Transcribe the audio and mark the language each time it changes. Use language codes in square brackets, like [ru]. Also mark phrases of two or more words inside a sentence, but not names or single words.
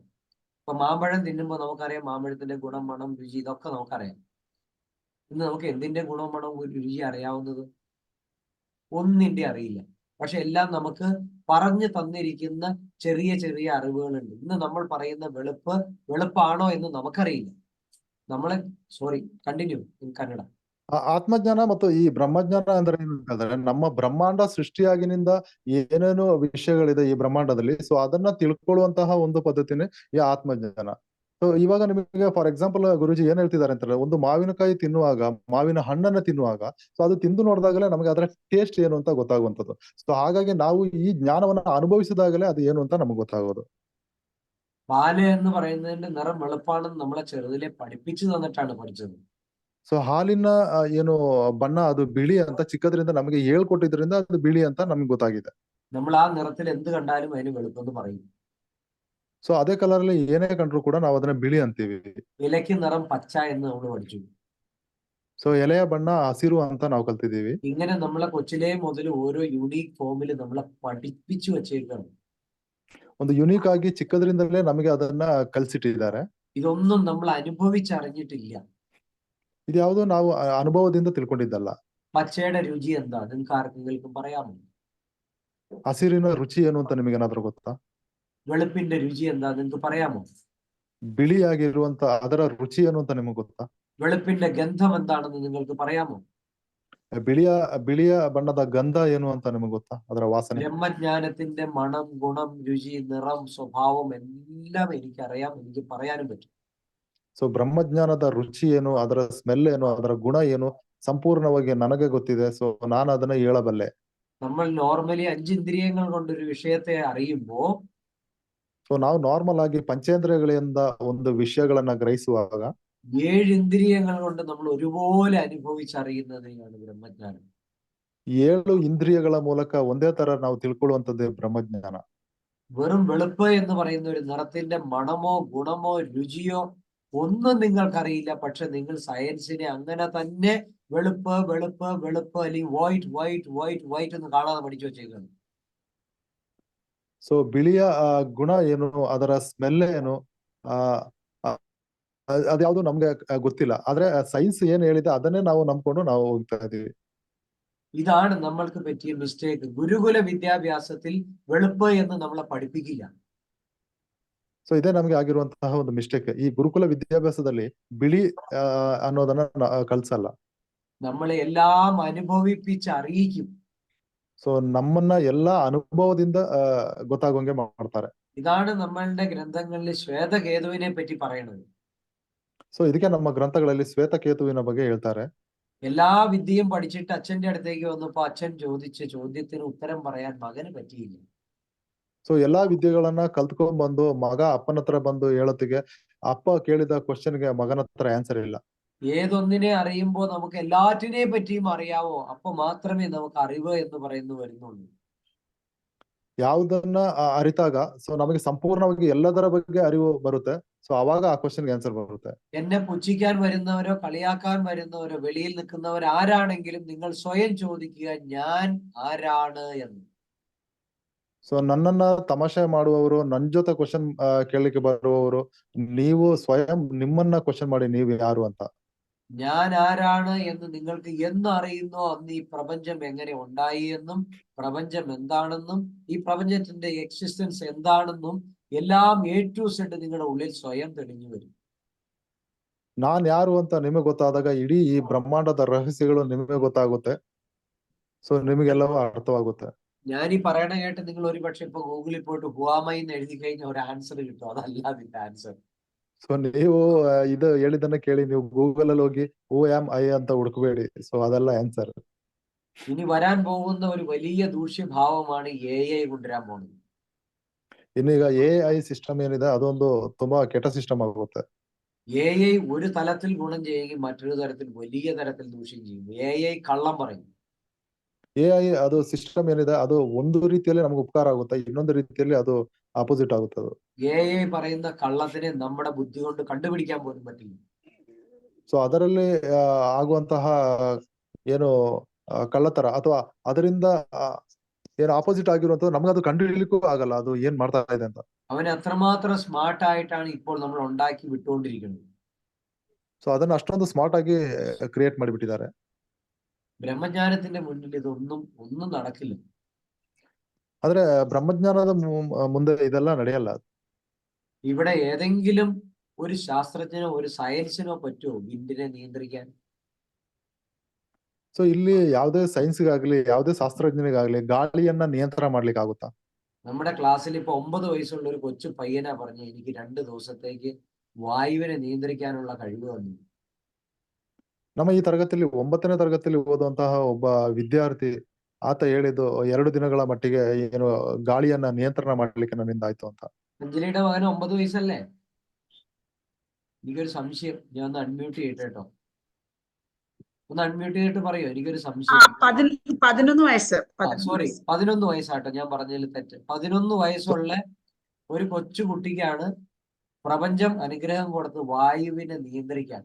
[ml] ഇപ്പൊ മാമ്പഴം തിന്നുമ്പോൾ നമുക്കറിയാം മാമ്പഴത്തിന്റെ ഗുണം, മണം, രുചി, ഇതൊക്കെ നമുക്കറിയാം. ഇന്ന് നമുക്ക് എന്തിന്റെ ഗുണവും മണവും രുചി അറിയാവുന്നത്? ഒന്നിന്റെ അറിയില്ല. പക്ഷെ എല്ലാം നമുക്ക് പറഞ്ഞു തന്നിരിക്കുന്ന ചെറിയ ചെറിയ അറിവുകളുണ്ട്. ഇന്ന് നമ്മൾ പറയുന്ന വെളുപ്പാണോ എന്ന് നമുക്കറിയില്ല. [en] continue in Kannada. [kn] ಆತ್ಮಜ್ಞಾನ ಮತ್ತು ಈ ಬ್ರಹ್ಮಜ್ಞಾನ ಅಂದ್ರೆ ಏನಂತಂದ್ರೆ, ನಮ್ಮ ಬ್ರಹ್ಮಾಂಡ ಸೃಷ್ಟಿಯಾಗಿನಿಂದ ಏನೇನು ವಿಷಯಗಳಿದೆ ಈ ಬ್ರಹ್ಮಾಂಡದಲ್ಲಿ, ಸೊ ಅದನ್ನ ತಿಳ್ಕೊಳ್ಳುವಂತಹ ಒಂದು ಪದ್ಧತಿನೇ ಈ ಆತ್ಮಜ್ಞಾನ. ಸೊ ಇವಾಗ ನಿಮಗೆ [en] for example [kn] ಗುರುಜಿ ಏನ್ ಹೇಳ್ತಿದ್ದಾರೆ ಅಂತಂದ್ರೆ, ಒಂದು ಮಾವಿನಕಾಯಿ ತಿನ್ನುವಾಗ, ಮಾವಿನ ಹಣ್ಣನ್ನ ತಿನ್ನುವಾಗ, ಸೊ ಅದು ತಿಂದು ನೋಡಿದಾಗಲೇ ನಮಗೆ ಅದರ ಟೇಸ್ಟ್ ಏನು ಅಂತ ಗೊತ್ತಾಗುವಂಥದ್ದು. ಸೊ ಹಾಗಾಗಿ ನಾವು ಈ ಜ್ಞಾನವನ್ನ ಅನುಭವಿಸಿದಾಗಲೇ ಅದು ಏನು ಅಂತ ನಮ್ಗೆ ಗೊತ್ತಾಗೋದು. [ml] പാല് എന്ന് പറയുന്നതിന്റെ നിറം വെളുപ്പാണെന്ന് നമ്മളെ ചെറുതിലെ പഠിപ്പിച്ചു തന്നിട്ടാണ് പഠിച്ചത്. [kn] ಸೊ ಹಾಲಿನ ಏನು ಬಣ್ಣ ಅದು ಬಿಳಿ ಅಂತ ಚಿಕ್ಕದ್ರಿಂದ ನಮಗೆ ಹೇಳ್ಕೊಟ್ಟಿದ್ರಿಂದ ಅದು ಬಿಳಿ ಅಂತ ನಮ್ಗೆ ಗೊತ್ತಾಗಿದೆ. [ml] നമ്മൾ ആ നിറത്തിൽ എന്ത് കണ്ടാലും അതിന് വെളുപ്പെന്ന് പറയും. [kn] ಸೊ ಅದೇ ಕಲರ್ ಅಲ್ಲಿ ಏನೇ ಕಂಡ್ರು ಕೂಡ ನಾವು ಅದನ್ನ ಬಿಳಿ ಅಂತೀವಿ. [ml] ഇലയ്ക്ക് നിറം പച്ച എന്ന് നമ്മൾ പഠിച്ചു. [kn] ಸೊ ಎಲೆಯ ಬಣ್ಣ ಹಸಿರು ಅಂತ ನಾವು ಕಲ್ತಿದೀವಿ. [ml] ഇങ്ങനെ നമ്മളെ കൊച്ചിലേ മുതൽ ഓരോ [en] unique formil [ml] നമ്മളെ പഠിപ്പിച്ചു വെച്ചേക്കാണ്. [kn] ಒಂದು ಯುನೀಕ್ ಆಗಿ ಚಿಕ್ಕದ್ರಿಂದಲೇ ನಮಗೆ ಅದನ್ನ ಕಲ್ಸಿಟ್ಟಿದ್ದಾರೆ. [ml] ഇതൊന്നും നമ്മൾ അനുഭവിച്ചറിഞ്ഞിട്ടില്ല. [kn] ಇದ್ಯಾವುದು ನಾವು ಅನುಭವದಿಂದ ತಿಳ್ಕೊಂಡಿದ್ದಲ್ಲ. [ml] പച്ചയുടെ രുചി എന്താ നിങ്ങൾക്ക് ആർക്കെങ്കിലും പറയാമോ? [kn] ಹಸಿರಿನ ರುಚಿ ಏನು ಅಂತ ನಿಮಗೆ ಏನಾದ್ರೂ ಗೊತ್ತಾ? [ml] വെളുപ്പിന്റെ രുചി എന്താ നിങ്ങൾക്ക് പറയാമോ? [kn] ಬಿಳಿಯಾಗಿರುವಂತ ಅದರ ರುಚಿ ಏನು ಅಂತ ನಿಮಗೆ ಗೊತ್ತಾ? [ml] വെളുപ്പിന്റെ ഗന്ധം എന്താണെന്ന് നിങ്ങൾക്ക് പറയാമോ? [kn] ಬಿಳಿಯ ಬಣ್ಣದ ಗಂಧ ಏನು ಅಂತ ನಿಮಗೆ ಗೊತ್ತಾ? ಅದರ ವಾಸನೆ. [ml] ബ്രഹ്മജ്ഞാനത്തിന്റെ മണം, ഗുണം, രുചി, നിറം, സ്വഭാവം എല്ലാം എനിക്കറിയാം, എനിക്ക് പറയാനും പറ്റും. [kn] ಸೊ ಬ್ರಹ್ಮಜ್ಞಾನದ ರುಚಿ ಏನು, ಅದರ ಸ್ಮೆಲ್ ಏನು, ಅದರ ಗುಣ ಏನು ಸಂಪೂರ್ಣವಾಗಿ ನನಗೆ ಗೊತ್ತಿದೆ. ಸೊ ನಾನು ಅದನ್ನ ಹೇಳಬಲ್ಲೆ. [ml] നമ്മൾ നോർമലി 5 ഇന്ദ്രിയങ്ങൾ കൊണ്ടൊരു വിഷയത്തെ അറിയുമ്പോ, [kn] ಸೊ ನಾವು ನಾರ್ಮಲ್ ಆಗಿ ಪಂಚೇಂದ್ರಿಯಗಳಿಂದ ಒಂದು ವಿಷಯಗಳನ್ನ ಗ್ರಹಿಸುವಾಗ [ml] 7 ഇന്ദ്രിയങ്ങൾ കൊണ്ട് നമ്മൾ ഒരുപോലെ അനുഭവിച്ചറിയുന്നതിനാണ് ബ്രഹ്മജ്ഞാനം. [kn] 7 ಇಂದ್ರಿಯಗಳ ಮೂಲಕ ಒಂದೇ ತರ ನಾವು ತಿಳ್ಕೊಳ್ಳುವಂತದ್ದೇ ಬ್ರಹ್ಮಜ್ಞಾನ. [ml] വെറും വെളുപ്പ് എന്ന് പറയുന്ന ഒരു നിറത്തിന്റെ മണമോ ഗുണമോ രുചിയോ ഒന്നും നിങ്ങൾക്കറിയില്ല. പക്ഷെ നിങ്ങൾ സയൻസിനെ അങ്ങനെ തന്നെ വെളുപ്പ് വെളുപ്പ് വെളുപ്പ് അല്ലെങ്കിൽ [en] white white white white [ml] എന്ന് കാണാതെ പഠിച്ചു വെച്ചേക്കാണ്. [kn] ಸೊ ಬಿಳಿಯ ಗುಣ ಏನು, ಅದರ ಸ್ಮೆಲ್ ಏನು, ಅದ್ಯಾವುದು ನಮ್ಗೆ ಗೊತ್ತಿಲ್ಲ. ಆದ್ರೆ ಸೈನ್ಸ್ ಏನ್ ಹೇಳಿದೆ ಅದನ್ನೇ ನಾವು ನಂಬ್ಕೊಂಡು ನಾವು ಹೋಗ್ತಾ ಇದೀವಿ. [ml] ഇതാണ് നമ്മൾക്ക് പറ്റിയ മിസ്റ്റേക്ക്. ഗുരുകുല വിദ്യാഭ്യാസത്തിൽ വെളുപ്പ് എന്ന് നമ്മളെ പഠിപ്പിക്കില്ല. [kn] ಸೊ ಇದೇ ನಮ್ಗೆ ಆಗಿರುವಂತಹ ಒಂದು ಮಿಸ್ಟೇಕ್. ಈ ಗುರುಕುಲ ವಿದ್ಯಾಭ್ಯಾಸದಲ್ಲಿ ಬಿಳಿ ಅನ್ನೋದನ್ನ ಕಲ್ಸಲ್ಲ. [ml] നമ്മളെ എല്ലാം അനുഭവിപ്പിച്ചറിയിക്കും. [kn] ಸೊ ನಮ್ಮನ್ನ ಎಲ್ಲಾ ಅನುಭವದಿಂದ ಗೊತ್ತಾಗೋಂಗೆ ಮಾಡ್ತಾರೆ. [ml] ഇതാണ് നമ്മളുടെ ഗ്രന്ഥങ്ങളിൽ ശ്വേതകേതുവിനെ പറ്റി പറയണത്. [kn] ಸೊ ಇದಕ್ಕೆ ನಮ್ಮ ಗ್ರಂಥಗಳಲ್ಲಿ ಶ್ವೇತಕೇತುವಿನ ಬಗ್ಗೆ ಹೇಳ್ತಾರೆ. [ml] എല്ലാ വിദ്യയും പഠിച്ചിട്ട് അച്ഛന്റെ അടുത്തേക്ക് വന്നപ്പോ അച്ഛൻ ചോദിച്ച ചോദ്യത്തിന് ഉത്തരം പറയാൻ മകന് പറ്റിയില്ല. [kn] ಸೊ ಎಲ್ಲಾ ವಿದ್ಯೆಗಳನ್ನ ಕಲ್ತ್ಕೊಂಡ್ ಬಂದು ಮಗ ಅಪ್ಪನ ಹತ್ರ ಬಂದು ಹೇಳೋತ್ತಿಗೆ ಅಪ್ಪ ಕೇಳಿದ ಕ್ವಶನ್ಗೆ ಮಗನ ಹತ್ರ ಆನ್ಸರ್ ಇಲ್ಲ. [ml] ഏതൊന്നിനെ അറിയുമ്പോൾ നമുക്ക് എല്ലാറ്റിനെ പറ്റിയും അറിയാവോ, അപ്പൊ മാത്രമേ നമുക്ക് അറിവ് എന്ന് പറയുന്നു വരുന്നുള്ളൂ. [kn] ಯಾವುದನ್ನ ಅರಿತಾಗ ಸೊ ನಮಗೆ ಸಂಪೂರ್ಣವಾಗಿ ಎಲ್ಲದರ ಬಗ್ಗೆ ಅರಿವು ಬರುತ್ತೆ. ಸೊ ಅವಾಗ ಆ ಕ್ವಶನ್ಗೆ ಆನ್ಸರ್ ಬರುತ್ತೆ. [ml] എന്നെ പുച്ഛിക്കാൻ വരുന്നവരോ കളിയാക്കാൻ വരുന്നവരോ വെളിയിൽ നിൽക്കുന്നവർ ആരാണെങ്കിലും നിങ്ങൾ സ്വയം ചോദിക്കുക ഞാൻ ആരാണ് എന്ന്. [kn] ಸೊ ನನ್ನನ್ನ ತಮಾಷೆ ಮಾಡುವವರು, ನನ್ ಜೊತೆ ಕ್ವಶನ್ ಕೇಳಲಿಕ್ಕೆ ಬರುವವರು, ನೀವು ಸ್ವಯಂ ನಿಮ್ಮನ್ನ ಕ್ವಶನ್ ಮಾಡಿ ನೀವು ಯಾರು ಅಂತ. [ml] ഞാൻ ആരാണ് എന്ന് നിങ്ങൾക്ക് എന്ന് അറിയുന്നോ അന്ന് ഈ പ്രപഞ്ചം എങ്ങനെ ഉണ്ടായി എന്നും പ്രപഞ്ചം എന്താണെന്നും ഈ പ്രപഞ്ചത്തിന്റെ എക്സിസ്റ്റൻസ് എന്താണെന്നും എല്ലാം [en] A to Z [ml] നിങ്ങളുടെ ഉള്ളിൽ സ്വയം തെളിഞ്ഞു വരും. [kn] ನಾನ್ ಯಾರು ಅಂತ ನಿಮಗೆ ಗೊತ್ತಾದಾಗ ಇಡೀ ಈ ಬ್ರಹ್ಮಾಂಡದ ರಹಸ್ಯಗಳು ನಿಮಗೆ ಗೊತ್ತಾಗುತ್ತೆ. ಸೊ ನಿಮಗೆಲ್ಲವೂ ಅರ್ಥವಾಗುತ್ತೆ. [ml] ഞാൻ ഈ പറയണ കേട്ട് നിങ്ങൾ ഒരു പക്ഷെ ഇപ്പൊ ഗൂഗിളിൽ പോയിട്ട് ഹുവാമൈ എന്ന് എഴുതി കഴിഞ്ഞാൽ ഒരു ആൻസർ കിട്ടും. അതല്ല അതിന്റെ ആൻസർ. [kn] ಸೊ ನೀವು ಇದು ಹೇಳಿದ್ದನ್ನ ಕೇಳಿ ನೀವು ಗೂಗಲ್ ಅಲ್ಲಿ ಹೋಗಿ [en] who am I [kn] ಅಂತ ಹುಡುಕಬೇಡಿ. ಸೊ ಅದೆಲ್ಲ ಆನ್ಸರ್. [ml] ഇനി വരാൻ പോകുന്ന ഒരു വലിയ ദൂഷ്യഭാവമാണ് AI കൊണ്ടുവരാൻ പോകുന്നത്. [kn] ಇನ್ನೀಗ [en] AI system [kn] ಏನಿದೆ ಅದೊಂದು ತುಂಬಾ ಕೆಟ್ಟ ಸಿಸ್ಟಮ್ ಆಗುತ್ತೆ. [ml] AI ഒരു തലത്തിൽ ഗുണം ചെയ്യുകയും മറ്റൊരു തരത്തിൽ വലിയ തരത്തിൽ ദൂഷ്യം ചെയ്യും. AI കള്ളം പറയും. [kn] AI ಅದು ಸಿಸ್ಟಮ್ ಏನಿದೆ ಅದು ಒಂದು ರೀತಿಯಲ್ಲಿ ನಮ್ಗೆ ಉಪಕಾರ ಆಗುತ್ತೆ, ಇನ್ನೊಂದು ರೀತಿಯಲ್ಲಿ ಅದು ಆಪೋಸಿಟ್ ಆಗುತ್ತೆ. ಅದು [ml] AI പറയുന്ന കള്ളത്തിനെ നമ്മുടെ ബുദ്ധി കൊണ്ട് കണ്ടുപിടിക്കാൻ പോലും പറ്റില്ല. [kn] ಸೊ ಅದರಲ್ಲಿ ಆಗುವಂತಹ ಏನು ಕಳ್ಳತರ ಅಥವಾ ಅದರಿಂದ ಏನು ಆಪೋಸಿಟ್ ಆಗಿರುವಂತದ್ದು ನಮ್ಗೆ ಅದು ಕಂಡು ಹಿಡಿಲಿಕ್ಕೂ ಆಗಲ್ಲ ಅದು ಏನ್ ಮಾಡ್ತಾ ಇದೆ ಅಂತ. [ml] അവൻ അത്രമാത്രം സ്മാർട്ട് ആയിട്ടാണ് ഇപ്പോൾ നമ്മൾ ഉണ്ടാക്കി വിട്ടുകൊണ്ടിരിക്കുന്നത്. [kn] ಸೊ ಅದನ್ನ ಅಷ್ಟೊಂದು ಸ್ಮಾರ್ಟ್ ಆಗಿ ಕ್ರಿಯೇಟ್ ಮಾಡಿಬಿಟ್ಟಿದ್ದಾರೆ. [ml] ബ്രഹ്മജ്ഞാനത്തിന്റെ മുന്നിൽ ഒന്നും നടക്കില്ല. [kn] ಆದ್ರೆ ಬ್ರಹ್ಮಜ್ಞಾನದ ಮುಂದೆ ಇದೆಲ್ಲ ನಡೆಯಲ್ಲ. [ml] ഇവിടെ ഏതെങ്കിലും ഒരു ശാസ്ത്രജ്ഞനോ ഒരു സയൻസിനോ പറ്റുമോ വിൻഡിനെ നിയന്ത്രിക്കാൻ? [kn] ಸೊ ಇಲ್ಲಿ ಯಾವುದೇ സയൻസിಗಾಗ್ಲಿ ಯಾವುದೇ ശാസ്ത്രജ്ഞನಿಗಾಗ್ಲಿ ಗಾಳಿಯನ್ನ ನಿಯಂತ್ರಣ ಮಾಡ್ಲಿಕ್ಕೆ ಆಗುತ್ತಾ? [ml] നമ്മുടെ ക്ലാസ്സിൽ ഇപ്പൊ 9 വയസ്സുള്ള ഒരു കൊച്ചു പയ്യനാ പറഞ്ഞ എനിക്ക് 2 ദിവസത്തേക്ക് വായുവിനെ നിയന്ത്രിക്കാനുള്ള കഴിവ് വന്നു. [kn] ನಮ್ಮ ಈ ತರಗತಿಯಲ್ಲಿ 9ನೇ ತರಗತಿಯಲ್ಲಿ ಓದುವಂತಹ ಒಬ್ಬ ವಿದ್ಯಾರ್ಥಿ ಆತ ಹೇಳಿದ್ದು 2 ದಿನಗಳ ಮಟ್ಟಿಗೆ ಏನು ಗಾಳಿಯನ್ನ ನಿಯಂತ್ರಣ ಮಾಡ್ಲಿಕ್ಕೆ ನನ್ನಿಂದ ಆಯ್ತು ಅಂತ. [ml] അഞ്ജലിയുടെ മകന് 9 വയസ്സല്ലേ? എനിക്കൊരു സംശയം. ഞാൻ ഒന്ന് അൺമ്യൂട്ട് ചെയ്യട്ടെ കേട്ടോ. ഒന്ന് അൺമ്യൂട്ട് ചെയ്തിട്ട് പറയോ, എനിക്കൊരു സംശയം. 11 വയസ്സ്. സോറി 11 വയസ്സാട്ടോ, ഞാൻ പറഞ്ഞതിൽ തെറ്റ്. 11 വയസ്സുള്ള ഒരു കൊച്ചു കുട്ടിക്കാണ് പ്രപഞ്ചം അനുഗ്രഹം കൊടുത്ത് വായുവിനെ നിയന്ത്രിക്കാൻ.